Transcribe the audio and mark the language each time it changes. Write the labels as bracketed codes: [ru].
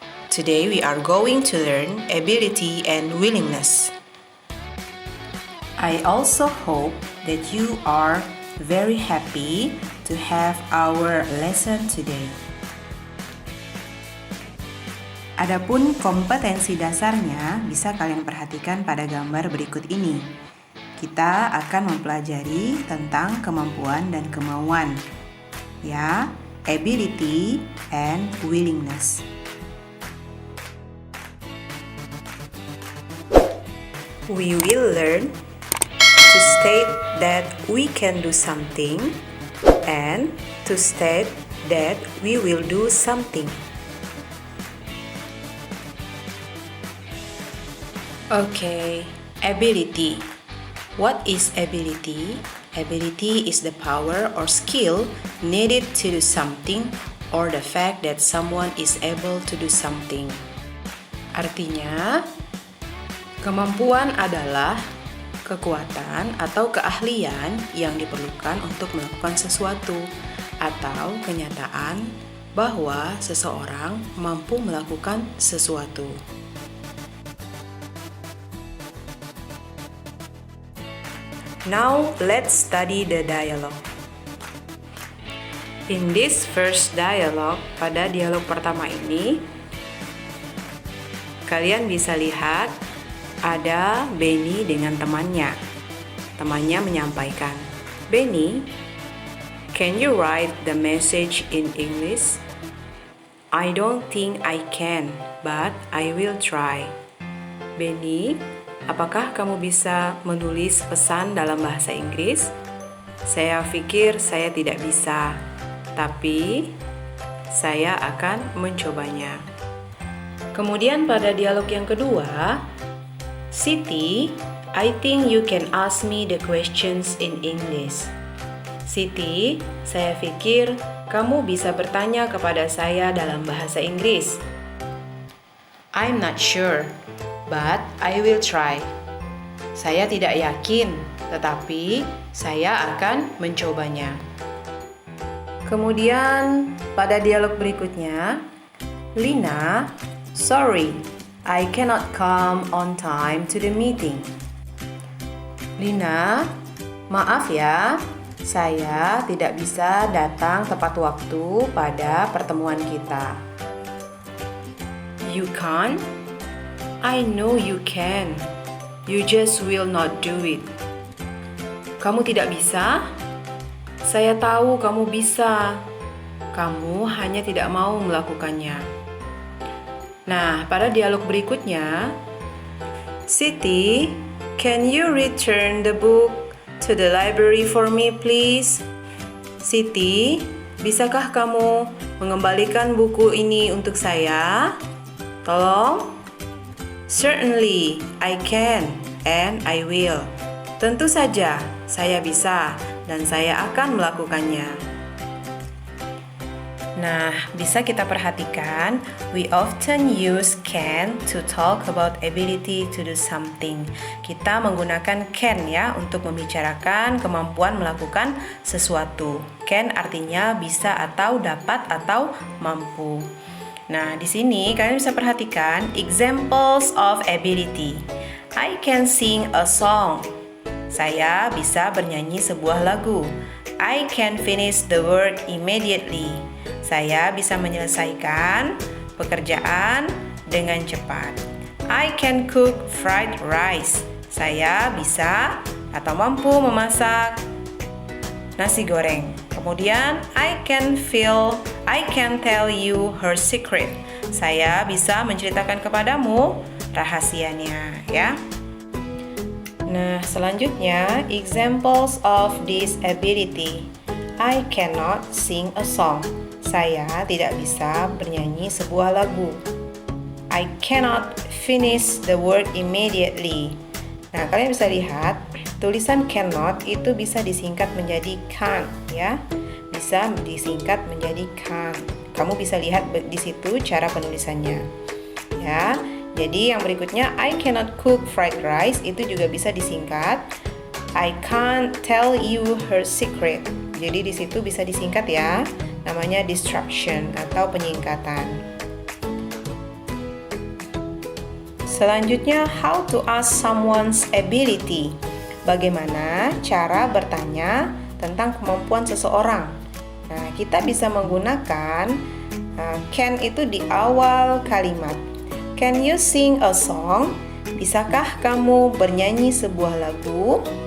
[en] Today we are going to learn ability and willingness. I also hope that you are very happy to have our lesson today. [id] Adapun kompetensi dasarnya bisa kalian perhatikan pada gambar berikut ini. Kita akan mempelajari tentang kemampuan dan kemauan, ya, [en] ability and willingness. We will learn to state that we can do something and to state that we will do something. Okay, ability. What is ability? Ability is the power or skill needed to do something or the fact that someone is able to do something. [id] Artinya, kemampuan adalah kekuatan atau keahlian yang diperlukan untuk melakukan sesuatu atau kenyataan bahwa seseorang mampu melakukan sesuatu. [en] Now, let's study the dialogue. In this first dialogue, [id] pada dialog pertama ini, kalian bisa lihat ada Benny dengan temannya. Temannya menyampaikan, [en] "Benny, can you write the message in English?" "I don't think I can, but I will try." [id] "Benny, apakah kamu bisa menulis pesan dalam bahasa Inggris?" "Saya pikir saya tidak bisa, tapi saya akan mencobanya." Kemudian pada dialog yang kedua, [en] "Siti, I think you can ask me the questions in English." [id] "Siti, saya pikir kamu bisa bertanya kepada saya dalam bahasa Inggris." [en] "I'm not sure, but I will try." [id] Saya tidak yakin, tetapi saya akan mencobanya. Kemudian pada dialog berikutnya, [en] "Lina, sorry, I cannot come on time to the meeting." [id] "Lina, maaf ya, saya tidak bisa datang tepat waktu pada pertemuan kita." [en] "You can't? I know you can. You just will not do it." [id] "Kamu tidak bisa? Saya tahu kamu bisa. Kamu hanya tidak mau melakukannya." Nah, pada dialog berikutnya, [en] "Siti, can you return the book to the library for me, please?" [id] "Siti, bisakah kamu mengembalikan buku ini untuk saya? Tolong." [en] "Certainly, I can and I will." [id] Tentu saja, saya bisa dan saya akan melakukannya. Nah, bisa kita perhatikan, [en] we often use can to talk about ability to do something. [id] Kita menggunakan can ya untuk membicarakan kemampuan melakukan sesuatu. Can artinya bisa atau dapat atau mampu. Nah, di sini kalian bisa perhatikan [en] examples of ability. I can sing a song. [id] Saya bisa bernyanyi sebuah lagu. [en] I can finish the work immediately. [id] Saya bisa menyelesaikan pekerjaan dengan cepat. [en] I can cook fried rice. [id] Saya bisa atau mampu memasak nasi goreng. Kemudian [en] I can tell you her secret. [id] Saya bisa menceritakan kepadamu rahasianya, ya. Nah, selanjutnya [en] examples of this ability. I cannot sing a song. [id] Saya tidak bisa bernyanyi sebuah lagu. [en] I cannot finish the work immediately. [id] Nah, kalian bisa lihat tulisan cannot itu bisa disingkat menjadi can't, ya. Bisa disingkat menjadi can't. Kamu bisa lihat di situ cara penulisannya. Ya. Jadi yang berikutnya [en] I cannot cook fried rice [id] itu juga bisa disingkat [en] I can't tell you her secret. [id] Jadi di situ bisa disingkat ya, namanya distraction atau penyingkatan. Selanjutnya, [en] how to ask someone's ability. [id] Bagaimana cara bertanya tentang kemampuan seseorang. Nah, kita bisa menggunakan can itu di awal kalimat. [en] Can you sing a song? [id] Bisakah kamu bernyanyi sebuah lagu?